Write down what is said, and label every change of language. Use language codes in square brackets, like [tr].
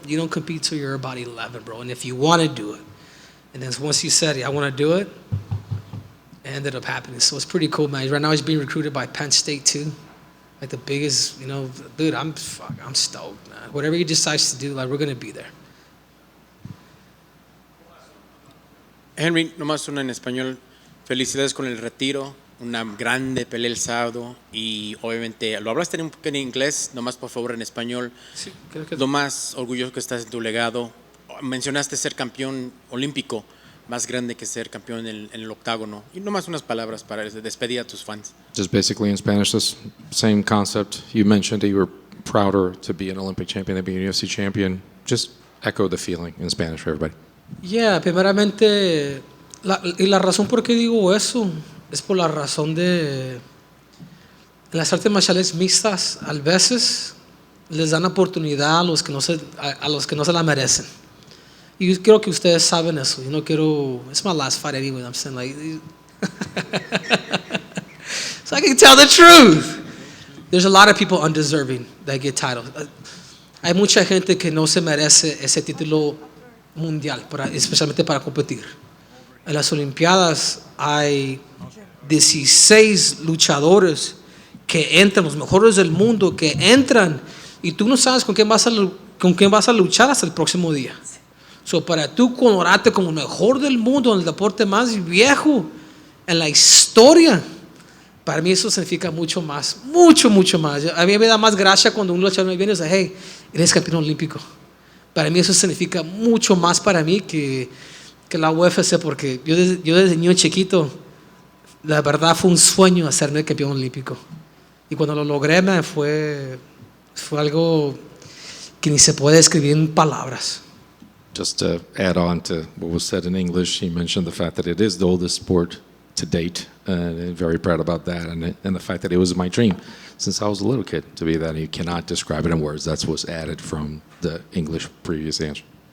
[en] You don't compete till you're about 11, bro. And if you want to do it, and then once he said, I want to do it, it ended up happening. So it's pretty cool, man. Right now he's being recruited by Penn State too. Like the biggest, you know, dude, I'm stoked, man. Whatever he decides to do, like, we're going to be there. [es] Henry, nomás una en español. Felicidades con el retiro. Una grande pelea el sábado. Y obviamente, lo hablaste un poco en inglés, nomás por favor en español. Sí, creo que Lo más orgulloso que estás en tu legado. Mencionaste ser campeón olímpico, más grande que ser campeón en el octágono. Y nomás unas palabras para despedir a tus fans. [en] Just basically in Spanish, this same concept. You mentioned that you were prouder to be an Olympic champion than being a UFC champion. Just echo the feeling in Spanish for everybody. [es] Yeah, primeramente, la razón por qué digo eso es por la razón de en las artes marciales mixtas, a veces les dan oportunidad a los que no se la merecen. Y yo creo que ustedes saben eso. Yo no quiero, [en] it's my last fight anyway, I'm saying, like, so I can tell the truth. There's a lot of people undeserving that get titles. [es] Hay mucha gente que no se merece ese título mundial, especialmente para competir. En las Olimpiadas hay 16 luchadores que entran, los mejores del mundo, que entran y tú no sabes con quién vas a luchar hasta el próximo día. So, para tú coronarte como el mejor del mundo en el deporte más viejo en la historia, para mí eso significa mucho más, mucho más. A mí me da más gracia cuando un luchador me viene y dice, hey, eres campeón olímpico. Para mí eso significa mucho más para mí que la UFC, porque yo desde niño chiquito, la verdad fue un sueño hacerme campeón olímpico. Y cuando lo logré, fue algo que ni se puede describir en palabras. [en] Just to add on to what was said in English, he mentioned the fact that it is the oldest sport to date, and very proud about that, and the fact that it was my dream since I was a little kid to be that. And you cannot describe it in words. That's what's added from the English previous answer.